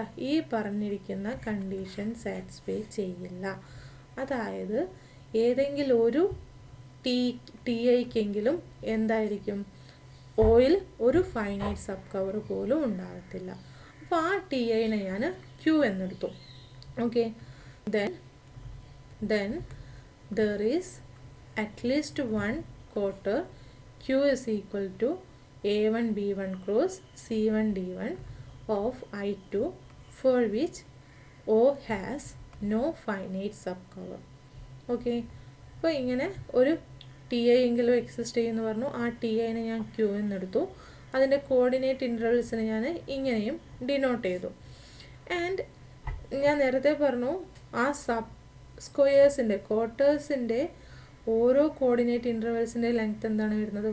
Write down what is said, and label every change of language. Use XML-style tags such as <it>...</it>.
<ml>ഈ പറഞ്ഞിരിക്കുന്ന condition satisfy ചെയ്യില്ല. അതായത് ഏതെങ്കിലും ഒരു ടി ഐക്കെങ്കിലും എന്തായിരിക്കും? ഓയിൽ ഒരു ഫൈനൈറ്റ് സബ് കവർ പോലും ഉണ്ടാകത്തില്ല. അപ്പോൾ ആ ടി ഐനെ ഞാൻ Q എന്നെടുത്തു.</ml> <en>Okay, then there is at least one quarter Q is equal to A1 B1 cross C1 D1 of I2 for which O has no finite subcover.</en> <ml>Okay, അപ്പോൾ ഇങ്ങനെ ഒരു T I എങ്കിലും exist ചെയ്യുമെന്ന് പറഞ്ഞു. ആ T ഐനെ ഞാൻ Q എന്നെടുത്തു. അതിൻ്റെ coordinate ഇൻ്റർവൽസിനെ ഞാൻ ഇങ്ങനെയും ഡിനോട്ട് ചെയ്തു. ആൻഡ് ഞാൻ നേരത്തെ പറഞ്ഞു ആ സബ് സ്ക്വയേഴ്സിൻ്റെ ക്വാർട്ടേഴ്സിൻ്റെ ഓരോ കോർഡിനേറ്റ് ഇൻ്റർവൽസിൻ്റെ ലെങ്ത് എന്താണ് വരുന്നത്?</ml>